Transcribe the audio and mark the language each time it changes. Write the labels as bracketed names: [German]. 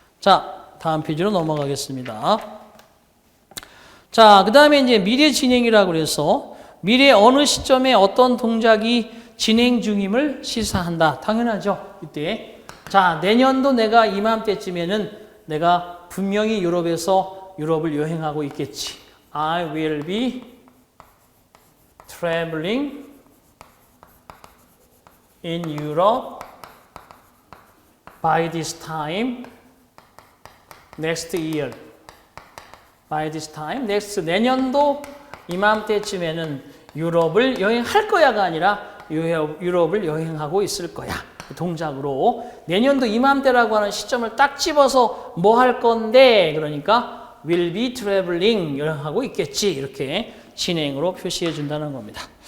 [Korean] 자, 다음 페이지로 넘어가겠습니다. 자, 그 다음에 이제 미래 진행이라고 해서 미래 어느 시점에 어떤 동작이 진행 중임을 시사한다. 당연하죠. 이때 자, 내년도 내가 이맘때쯤에는 내가 분명히 유럽을 여행하고 있겠지. [English] I will be traveling in Europe by this time next year. By this time next [Korean] 내년도 이맘때쯤에는 유럽을 여행할 거야가 아니라 유럽을 여행하고 있을 거야. 동작으로 내년도 이맘때라고 하는 시점을 딱 집어서 뭐 할 건데 그러니까 [English] will be traveling [Korean] 여행하고 있겠지 이렇게 진행으로 표시해 준다는 겁니다.